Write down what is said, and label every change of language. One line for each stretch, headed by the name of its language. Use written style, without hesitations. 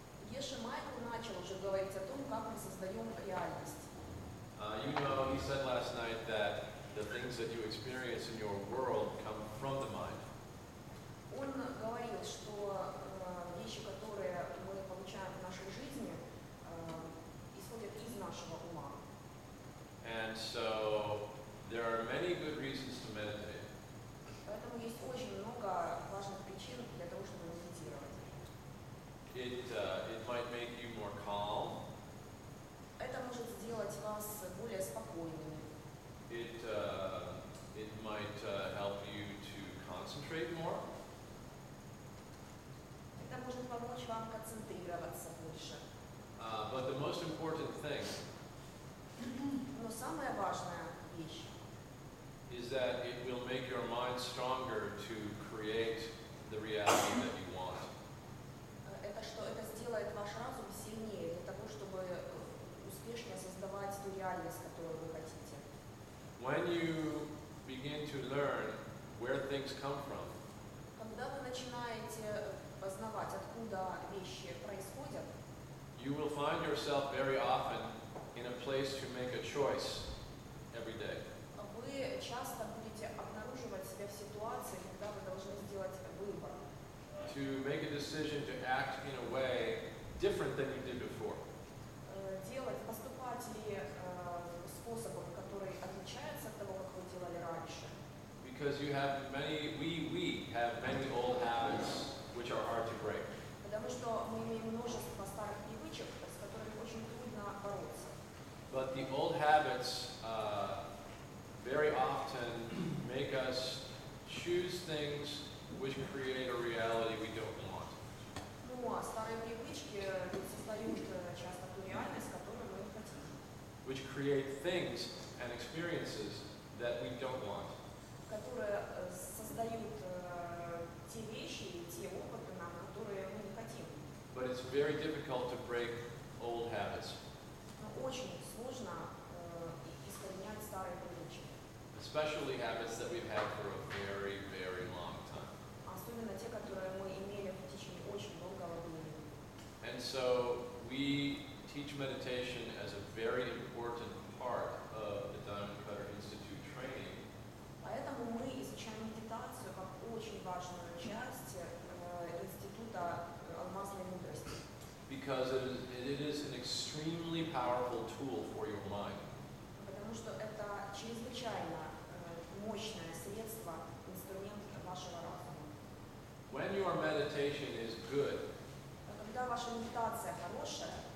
Russian: Геша Майкл начал уже говорить о том, как мы создаем реальность.
English: He said last night that the things that you experience in your world come from the mind.
Russian: Он говорил, что вещи, которые мы получаем в нашей жизни, исходят из нашего ума.
English: And so there are many good reasons to meditate.
Russian: Поэтому есть очень много важных причин для того, чтобы медитировать.
English: It might make you more calm.
Russian: Это может сделать вас более спокойными.
English: It might help you to concentrate more.
Russian: Это может помочь вам концентрироваться больше.
English: But the most important thing
Russian: Но самая важная вещь
English: is that it will make your mind stronger to create the reality that you want.
Russian: это что это сделает ваш разум сильнее для того, чтобы успешнее создавать ту реальность, которую вы хотите.
English: When you begin to learn where things come from,
Russian: Когда вы начинаете познавать, откуда вещи происходят,
English: you will find yourself very often in a place to make a choice every day.
Russian: вы часто будете обнаруживать себя в ситуации, когда вы должны сделать выбор.
English: To make a decision to act in a way different than you did before.
Russian: Поступать ли способом, который отличается от того, как вы делали раньше.
English: Because we have many old habits which are hard to break.
Russian: Потому что мы имеем множество старых привычек, с которыми очень трудно бороться.
English: But the old habits very often make us choose things which create a reality we don't want.
Russian: Ну, а старые привычки создают часто ту реальность, которую мы хотим.
English: Which create things and experiences that we don't want.
Russian: Которые создают те вещи и те опыты нам, которые мы не хотим.
English: But it's very difficult to break old habits.
Russian: Но очень сложно искоренять старые привычки.
English: Especially habits that we've had for a very, very long time.
Russian: Особенно те, которые мы имели в течение очень долгого времени.
English: And so we teach meditation as a very important part of the Diamond Cutter Institute training.
Russian: Поэтому мы изучаем медитацию как очень важную часть института алмазной мудрости.
English: Because it is an extremely powerful tool for your mind.
Russian: Потому что это чрезвычайно мощное средство, инструмент вашего разума.
English: When your meditation is good,
Russian: Когда ваша медитация хорошая,